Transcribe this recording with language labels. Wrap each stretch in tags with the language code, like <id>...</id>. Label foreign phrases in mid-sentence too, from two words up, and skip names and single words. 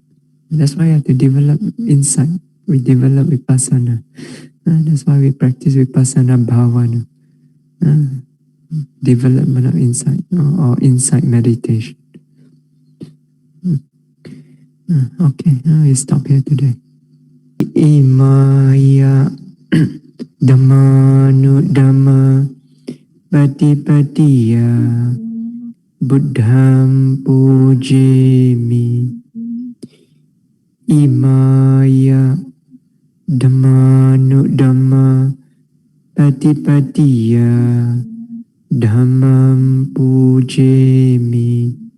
<en>That's why we have to develop insight. We develop Vipassana. That's why we practice</en> <pi>Vipassana Bhavana.</pi> <en>Development of insight or insight meditation. Okay, we stop here today.</en> <pi>Imaya Dhammanu Dhamma Patipatiya Buddham Pujemi. Imaya Dhammanu Dhamma Patipatiya Dhammam Pujemi.</pi>